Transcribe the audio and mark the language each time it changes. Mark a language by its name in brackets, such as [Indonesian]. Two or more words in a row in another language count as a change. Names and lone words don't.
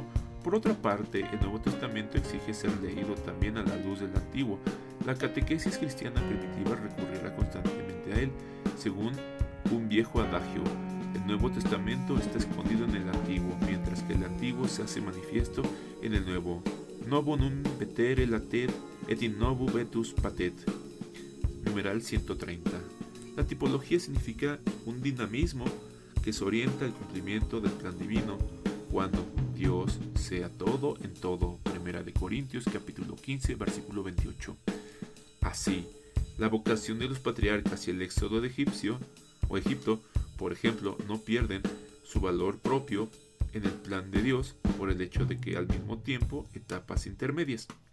[Spanish] Por otra parte, el Nuevo Testamento exige ser leído también a la luz del Antiguo. La catequesis cristiana primitiva recurrirá constantemente a él, según un viejo adagio. El Nuevo Testamento está escondido en el Antiguo, mientras que el Antiguo se hace manifiesto en el Nuevo. [Latin] Novo num vetere latet et in novo vetus patet. [Spanish] Numeral 130. La tipología significa un dinamismo que se orienta al cumplimiento del plan divino cuando Dios sea todo en todo. 1 Corintios capítulo 15 versículo 28. Así, la vocación de los patriarcas y el éxodo de Egipto, por ejemplo, no pierden su valor propio en el plan de Dios por el hecho de que al mismo tiempo etapas intermedias.